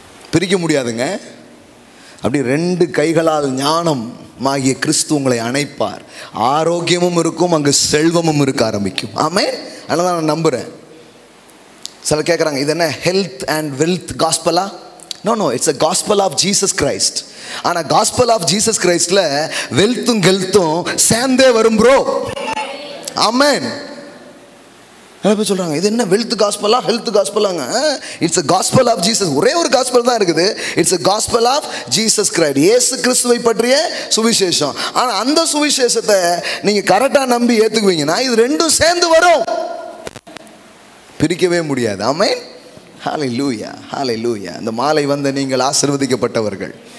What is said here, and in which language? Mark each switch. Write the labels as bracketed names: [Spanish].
[Tamil] பிரிக்க முடியாதுங்க. அப்படி ரெண்டு கைகளால் ஞானம் ஆகிய கிறிஸ்து உங்களை அணைப்பார். ஆரோக்கியமும் இருக்கும், அங்கு செல்வமும் இருக்க ஆரம்பிக்கும். ஆமென். அதனால நான் நம்புறேன். [English] சிலர் கேட்குறாங்க, இது என்ன ஹெல்த் அண்ட் வெல்த் காஸ்பலா? No, it's a gospel of Jesus Christ. [Tamil] ஆனால் [English] gospel of Jesus Christல [Tamil] வெல்த்தும் ஹெல்த்தும் சேர்ந்தே வரும் ப்ரோ. ஆமென். நிறைய பேர் சொல்றாங்க, இது என்ன wealth காஸ்பலா health காஸ்பலாங்க? [English] It's a gospel of Jesus. [Tamil] ஒரே ஒரு காஸ்பல் தான் இருக்குது. [English] It's a gospel of Jesus Christ. [Tamil] இயேசு கிறிஸ்துவை பற்றிய சுவிசேஷம். ஆனால் அந்த சுவிசேஷத்தை நீங்க கரெக்டாக நம்பி ஏற்றுக்குவீங்கன்னா இது ரெண்டும் சேர்ந்து வரும், பிரிக்கவே முடியாது. ஆமென். ஹல்லேலூயா, ஹல்லேலூயா. இந்த மாலை வந்த நீங்கள் ஆசீர்வதிக்கப்பட்டவர்கள்.